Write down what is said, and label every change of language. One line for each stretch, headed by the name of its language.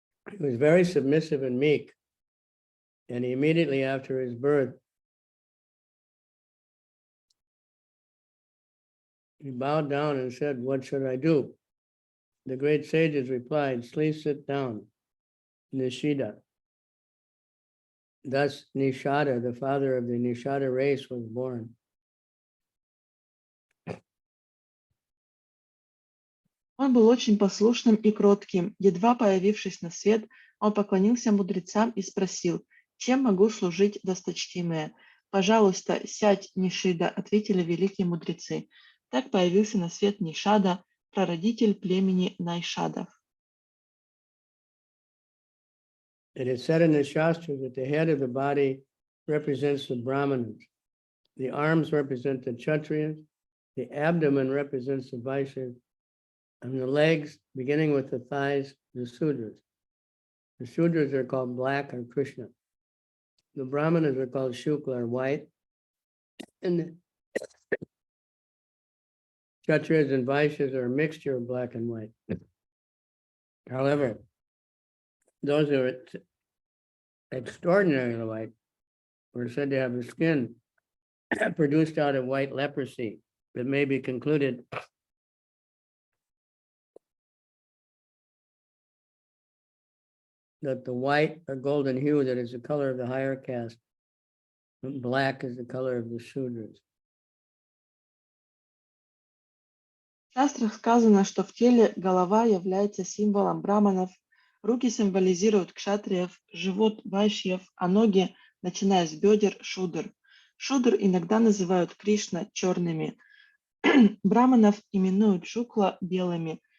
English: He was very submissive and meek, and immediately after his birth, he bowed down and said, "What should I do?" The great sages replied, "Please sit down, Nishida." Thus, Nishada, the father of the Nishada race, was born.
Russian: Он был очень послушным и кротким. Едва появившись на свет, он поклонился мудрецам и спросил: «Чем могу служить, досточтимые?» «Пожалуйста, сядь, Нишида», — ответили великие мудрецы. Так появился на свет Нишада, прародитель племени Найшадов.
English: It is said in the Shastras that the head of the body represents the Brahmanas, the arms represent the Kshatriyas, the abdomen represents the Vaishyas, and the legs, beginning with the thighs, the Sudras. The Sudras are called black or Krishna. The Brahmanas are called Shukla or white, and the Kshatriyas and Vaishyas are a mixture of black and white. However, those who are extraordinarily white were said to have the skin produced out of white leprosy. It may be concluded that the white or golden hue that is the color of the higher caste, and black is the color of the Shudras.
Russian: В шастрах сказано, что в теле голова является символом браманов, руки символизируют кшатриев, живот вайшьев, а ноги, начиная с бедер, шудр. Шудр иногда называют Кришна черными. Браманов именуют шукла белыми.